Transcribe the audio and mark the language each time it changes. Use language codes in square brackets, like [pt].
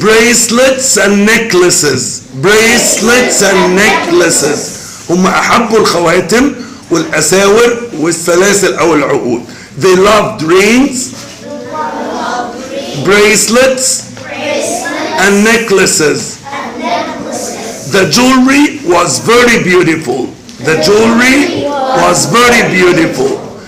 [en] Bracelets and necklaces. bracelets and necklaces. [ar] هم أحبوا الخواتم والأساور والسلاسل أو العقود. [en] They loved rings, bracelets, and necklaces. The jewelry was very beautiful. The jewelry was very beautiful.